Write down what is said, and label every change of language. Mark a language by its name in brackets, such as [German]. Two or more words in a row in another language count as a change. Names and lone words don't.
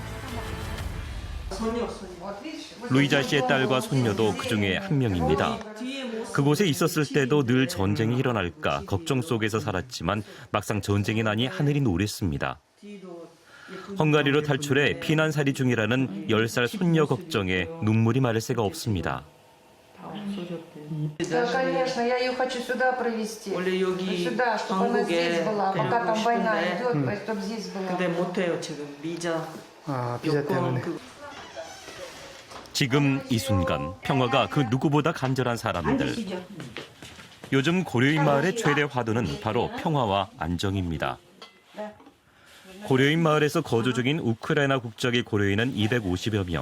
[Korean] 루이자 씨의 딸과 손녀도 그중에 한 명입니다. 그곳에 있었을 때도 늘 전쟁이 일어날까 걱정 속에서 살았지만 막상 전쟁이 나니 하늘이 노랬습니다. 헝가리로 탈출해 피난살이 중이라는 10살 손녀 걱정에 눈물이 마를 새가 없습니다. [Russian] Да, конечно, я ее хочу сюда провести. [Korean] 원래 여기 [Russian] Сюда, чтобы она здесь [Korean] 한국에 [Russian] была, пока там война [Korean] 싶은데 [Russian] идет, чтобы здесь была. [Korean] 근데 못해요 지금 비자 비자 때문에. 지금 이 순간 평화가 그 누구보다 간절한 사람들. 요즘 고려인 마을의 최대 화두는 바로 평화와 안정입니다. 고려인 마을에서 거주 중인 우크라이나 국적의 고려인은 250여 명.